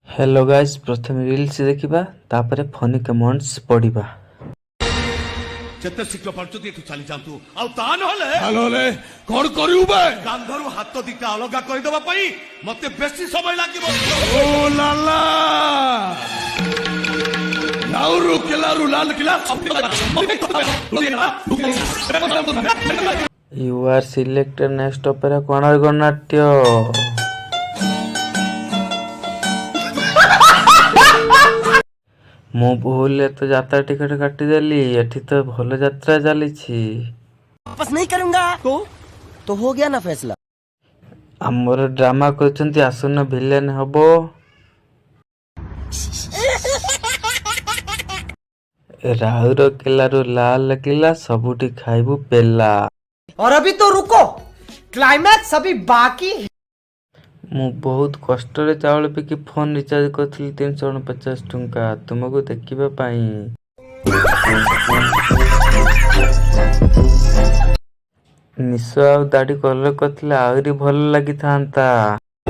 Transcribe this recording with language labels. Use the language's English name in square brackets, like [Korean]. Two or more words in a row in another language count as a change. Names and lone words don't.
[English] Hello guys, [Odia] ପ୍ରଥମ ରିଲ୍ସ ଦେଖିବା ତାପରେ [English] funny comments [Odia] ପଢ଼ିବା। ଯେତେ ଶୀଘ୍ର ପାରୁଛନ୍ତି ଏଠୁ ଚାଲି ଯାଆନ୍ତୁ ଆଉ ତା ନହେଲେ ନହେଲେ କଣ କରିବୁ ବେ? କାନ୍ଧରୁ ହାତ ଦିଟା ଅଲଗା କରିଦେବା ପାଇଁ ମତେ ବେଶୀ ସମୟ ଲାଗିବ। ଓ ଲାଲା ଲାଉରୁ କେଲାରୁ ଲାଲ କିଲା [English] You are selected next opera କୋଣାର୍କ ଗଣନାଟ୍ୟ। [Odia] ମୁଁ ଭୁଲରେ ତ ଯାତ୍ରା ଟିକେଟ କାଟିଦେଲି। ଏଠି ତ ଭଲ ଯାତ୍ରା ଚାଲିଛି। [Hindi] वापस नहीं करूंगा तो हो गया ना फैसला। [Odia] ଆମର ଡ୍ରାମା କରିଛନ୍ତି, ଆସୁନ ଭିଲେନ ହବ। ରାହୁର କେଲାରୁ ଲାଲ କିଲା ସବୁଠି ଖାଇବୁ ପେଲା। [Hindi] और अभी तो रुको, क्लाइमैक्स अभी बाकी है। [Odia] ମୁଁ ବହୁତ କଷ୍ଟରେ ଚାଉଳ ପିକି [English] phone recharge [Odia] କରିଥିଲି 350 ଟଙ୍କା ତୁମକୁ ଦେଖିବା ପାଇଁ। ନିଶ ଆଉ ଦାଢ଼ି କଲର କରିଥିଲେ ଆହୁରି ଭଲ ଲାଗିଥାନ୍ତା।